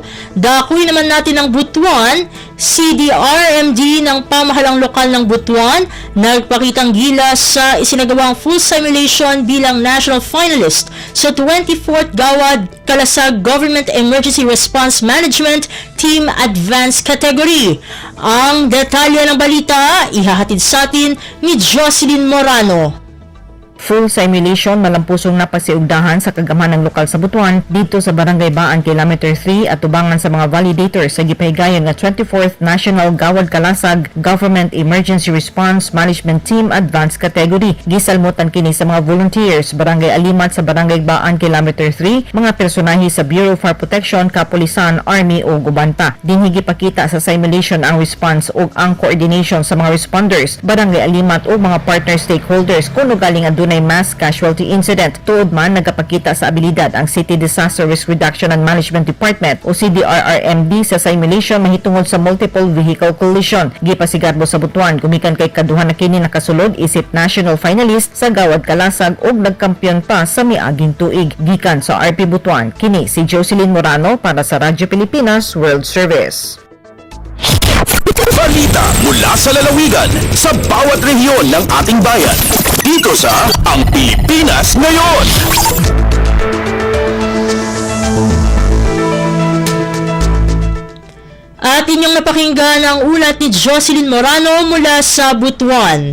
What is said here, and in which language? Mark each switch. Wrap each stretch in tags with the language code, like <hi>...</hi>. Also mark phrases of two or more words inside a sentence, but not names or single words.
<tl>Dakuin naman natin ang Butuan. CDRMD ng pamahalang lokal ng Butuan nagpakitang gilas sa isinagawang full simulation bilang national finalist sa 24th Gawad Kalasag Government Emergency Response Management Team Advanced Category. Ang detalye ng balita ihahatid sa atin ni Jocelyn Morano.</tl> <ceb>Full simulation malampusong napasiugdahan sa kagamanan lokal sa Butuan dito sa Barangay Baan Kilometer 3 at tubangan sa mga validators sa gipahigayon nga 24th National Gawad Kalasag Government Emergency Response Management Team Advanced Category. Gisalmutan kini sa mga volunteers Barangay Alimat sa Barangay Baan Kilometer 3, mga personahe sa Bureau of Fire Protection, Kapulisan, Army o Gubanta. Dinhi gipakita sa simulation ang response ug ang coordination sa mga responders, Barangay Alimat o mga</ceb> <en>partner stakeholders</en> <ceb>kuno galing adunay</ceb> <en>mass casualty incident.</en> <ceb>Tuod man nagapakita sa abilidad ang City Disaster Risk Reduction and Management Department o CDRRMD sa simulation mahitungod sa multiple vehicle collision. Gipasigarbo sa Butuan gumikan kay kaduha na kini nakasulod isip national finalist sa Gawad Kalasag ug nagkampiyon pa sa miaging tuig. Gikan sa RP Butuan, kini si Jocelyn Morano para sa Radyo Pilipinas World Service.</ceb> <tl>Balita mula sa lalawigan sa bawat rehiyon ng ating bayan. Dito sa Ang Pilipinas Ngayon. At inyong napakinggan ang ulat ni Jocelyn Morano mula sa Butuan.</tl>